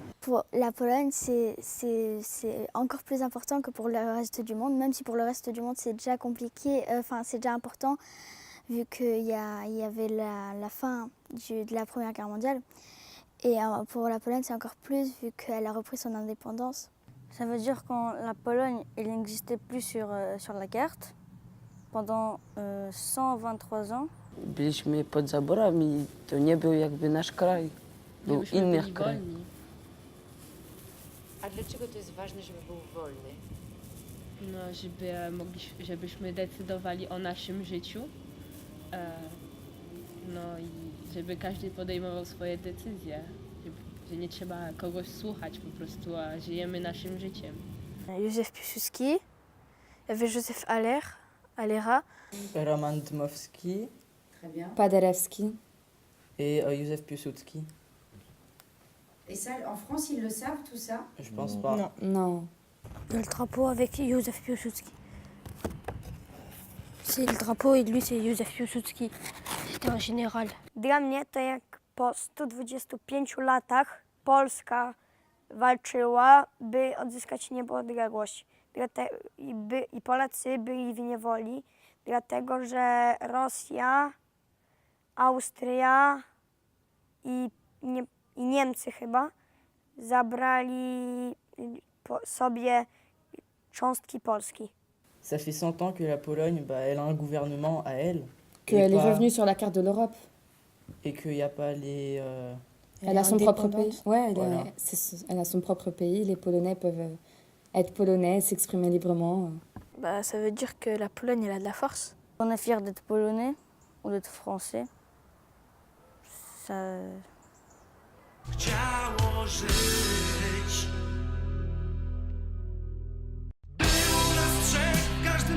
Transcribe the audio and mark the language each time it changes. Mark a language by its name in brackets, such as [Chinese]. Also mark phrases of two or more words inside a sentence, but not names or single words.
[French] Pour la Pologne, c'est encore plus important que pour le reste du monde, même si pour le reste du monde c'est déjà compliqué, c'est déjà important vu qu'il y avait la fin de la Première Guerre mondiale. Et pour la Pologne, c'est encore plus vu qu'elle a repris son indépendance. Ça veut dire quand la Pologne elle n'existait plus sur la carte pendant 123 ans. [Polish] Byliśmy pod zaborami, to nie był jakby nasz kraj, był Żebyśmy inny byli kraj. wolni. A dlaczego to jest ważne, żeby był wolny? No, żebyśmy decydowali o naszym życiu. No i żeby każdy podejmował swoje decyzje. Że nie trzeba kogoś słuchać po prostu, a żyjemy naszym życiem. Józef Piłsudski, [French] il y avait Joseph Allera. Roman Dmowski Très bien. Paderewski. et Józef Piłsudski. Et ça, en France, ils le savent tout ça? Je pense pas. Non. Non. Le drapeau avec Józef Piłsudski. C'est le drapeau et lui c'est Józef Piłsudski. C'était un général. [Polish] Dla mnie to jak po 125 latach Polska walczyła, by odzyskać niepodległość. I Polacy byli w niewoli, dlatego że Rosja, Austria i Niemcy chyba zabrali sobie cząstki Polski. [French] Ça fait 100 ans que la Pologne, elle a un gouvernement à elle. Qu'elle est revenue sur la carte de l'Europe. Et qu'il n'y a pas les... Elle a son propre pays. Ouais, Voilà. elle a son propre pays. Les Polonais peuvent être polonais, s'exprimer librement. Ça veut dire que la Pologne, elle a de la force. On est fiers d'être polonais ou d'être français. Ça... [Polish] Chciało żyć. Było nas trzech.